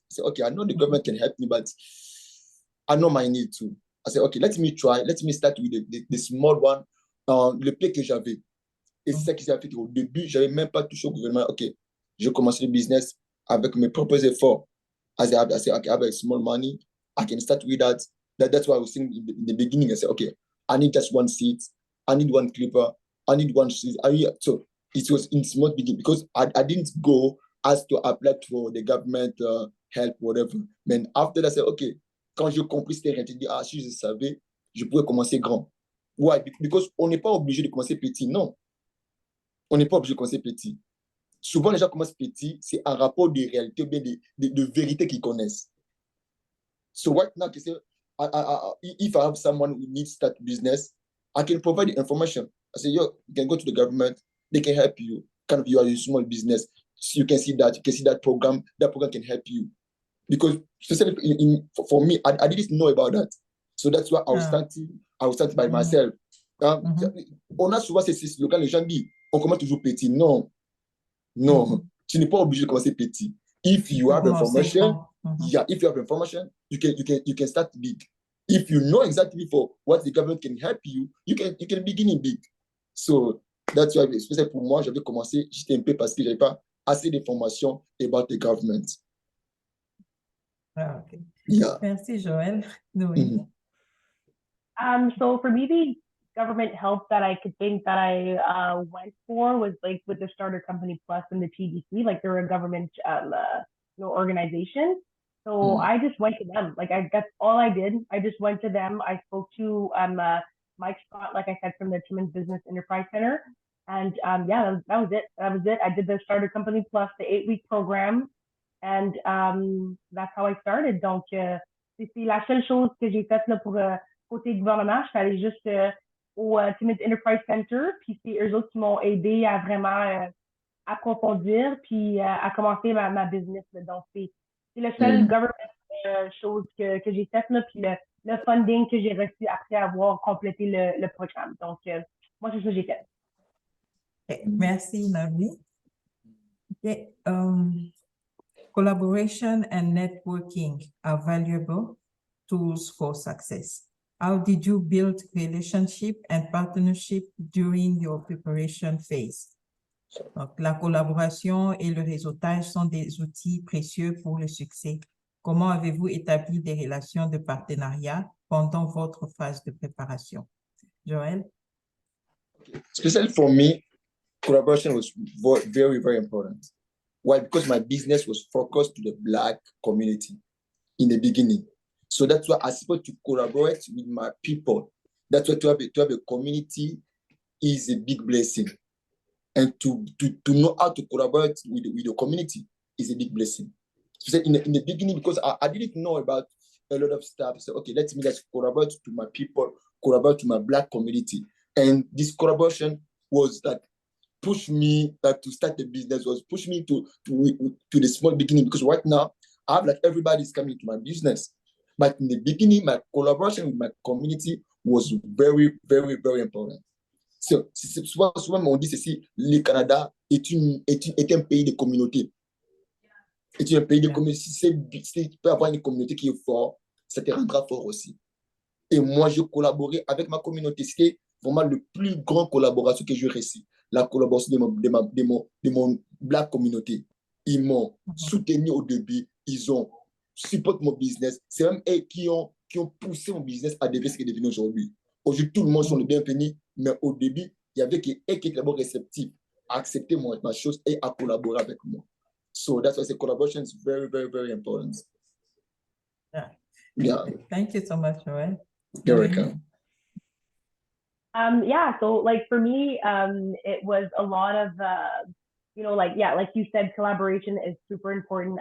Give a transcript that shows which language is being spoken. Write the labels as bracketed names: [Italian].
[English] I said, okay, I know the government can help me, but I know my need too. I said, okay, let me try. Let me start with the small one, [French] le peu que j'avais. Et c'est ça qui s'est fait qu'au début, j'avais même pas touché au gouvernement. Ok, je commence le business avec mes propres efforts. [English] I said, okay, I have a small money. I can start with that. That's why I was saying in the beginning. I said, okay, I need just one seat. I need one clipper. I need one seat. So it was in small beginning because I didn't go as to apply for the government help, whatever. But after that, I said, okay, [French] quand j'ai compris c'était rien, j'ai dit, si je savais, je pouvais commencer grand. [English] Why? [French] Because on n'est pas obligé de commencer petit. Non. On n'est pas obligé de commencer petit. Souvent, les gens commencent petit, c'est un rapport de réalité ou bien de vérité qu'ils connaissent. [English] So right now, you say, if I have someone who needs to start business, I can provide the information. I say, you can go to the government, they can help you. Kind of, you are a small business, so you can see that program can help you. because for me, I didn't know about that. So that's why I was starting by myself. [French] On a souvent ces slogan, quand les gens disent, on commence toujours petit. Non, non, tu n'es pas obligé de commencer petit. [English] If you have information, if you have information, you can start big. If you know exactly for what the government can help you, you can begin in big. So that's why, especially [French] pour moi, j'avais commencé, j'étais un peu parce que j'avais pas assez d'informations [English] about the government. Okay. Yeah. [French] Merci, Joël. [English] So for me, the government help that I could think that I went for was like with the Starter Company Plus and the TDC, like they're a government organization. So I just went to them. Like that's all I did. I just went to them. I spoke to Mike Scott, like I said, from the Timmins Business Enterprise Center. And that was it. That was it. I did the Starter Company Plus, the 8-week program. And that's how I started. [French] Donc, c'est la seule chose que j'ai faite là, pour côté gouvernement. Je suis allée juste au Timmins Enterprise Center. Puis c'est eux autres qui m'ont aidé à vraiment approfondir puis à commencer ma business. Là. Donc, c'est le seul government chose que j'ai faite. Là, puis le funding que j'ai reçu après avoir complété le programme. Donc, moi, c'est ça que j'ai fait. [English] Okay. Merci, Noemie. Okay. Collaboration and networking are valuable tools for success. How did you build relationship and partnership during your preparation phase? [French] Donc, la collaboration et le réseautage sont des outils précieux pour le succès. Comment avez-vous établi des relations de partenariat pendant votre phase de préparation? Joël? [English] Especially for me, collaboration was very, very important. Why? Because my business was focused to the Black community in the beginning. So that's why I supposed to collaborate with my people. That's why to have a community is a big blessing. And to know how to collaborate with the community is a big blessing. So in the beginning, because I didn't know about a lot of stuff. So, okay, let me just collaborate to my people, collaborate to my Black community. And this collaboration was like, push me to start the business, was push me to the small beginning, because right now I have like everybody's coming to my business. But in the beginning, my collaboration with my community was very, very, very important. [French] So, souvent on dit ceci, le Canada est un pays de communauté. C'est un pays de communauté. Si tu peux avoir une communauté qui est forte, ça te rendra fort aussi. Et moi, je collaborais avec ma communauté. C'était vraiment le plus grand collaboration que j'ai reçu. La collaboration de mon Black communauté. Ils m'ont soutenu au début. Ils ont supporté mon business. C'est même eux qui ont poussé mon business à devenir ce qu'il est devenu aujourd'hui. Aujourd'hui, tout le monde sont les bienvenus. Mais au début, il y avait eux qui étaient d'abord réceptifs à accepter ma chose et à collaborer avec moi. [English] So that's why the collaboration is very, very, very important. Yeah. Thank you so much, Joël. You're welcome. So like for me, it was a lot of, like you said, collaboration is super important.